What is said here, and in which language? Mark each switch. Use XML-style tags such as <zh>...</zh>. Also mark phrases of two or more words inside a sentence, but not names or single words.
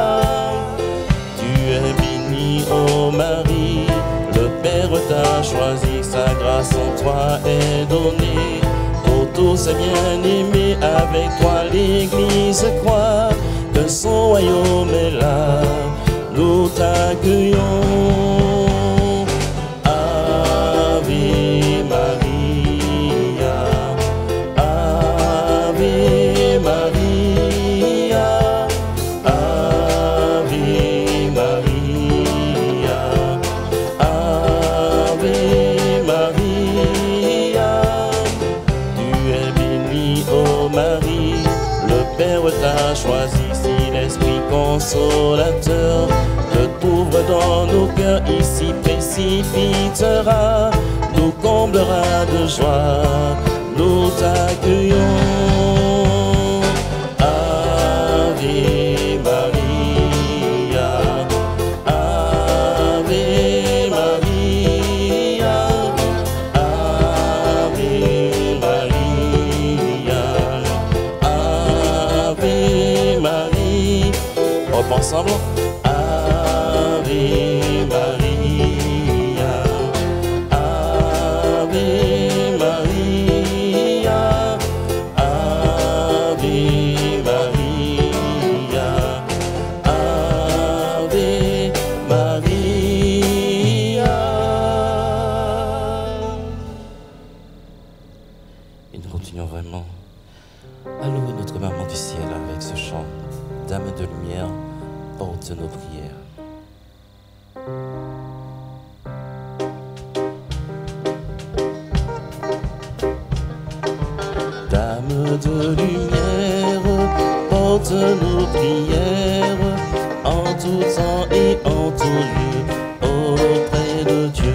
<fr>Tu es bénie, ô Marie, le Père t'a choisi, sa grâce en toi est donnée. Pour tous ses bien-aimés, avec toi l'Église croit que son royaume est là. Nous t'accueillons.</fr> <la>Ave Maria, Ave Maria, Ave Maria, Ave Maria.</la> <fr>Tu es bénie, ô Marie, le Père t'a choisi, si l'Esprit consolateur te t'ouvre dans nos cœurs, ici précipitera, nous comblera de joie, nous t'accueillons.</fr> <la>Ave Maria, Ave Maria, Ave Maria, Ave Marie.</la> <fr>On va ensemble.</fr> <la>Ave Maria, Ave Maria, Ave Maria, Ave Maria.</la> <fr>Et nous continuons vraiment à louer notre maman du ciel avec ce chant. Dame de lumière, porte nos prières. Dame de lumière, porte nos prières, en tout temps et en tout lieu, auprès de Dieu.</fr>